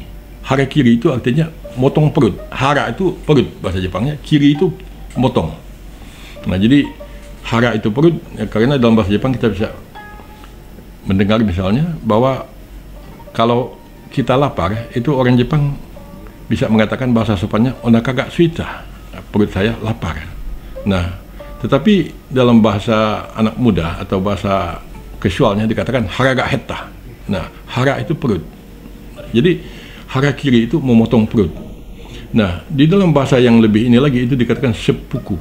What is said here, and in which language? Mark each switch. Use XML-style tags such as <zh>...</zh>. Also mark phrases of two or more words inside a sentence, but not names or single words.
<id>Harakiri itu artinya motong perut. Hara itu perut bahasa Jepangnya, kiri itu motong. Nah, jadi hara itu perut, ya, karena dalam bahasa Jepang kita bisa mendengar misalnya bahwa kalau kita lapar, itu orang Jepang bisa mengatakan bahasa sopannya</id> <ja>"onaka ga suita",</ja> <id>perut saya lapar. Nah, tetapi dalam bahasa anak muda atau bahasa casualnya dikatakan</id> <ja>"hara ga hetta".</ja> <id>Nah, hara itu perut. Jadi hara kiri itu memotong perut. Nah, di dalam bahasa yang lebih ini lagi itu dikatakan seppuku.</id>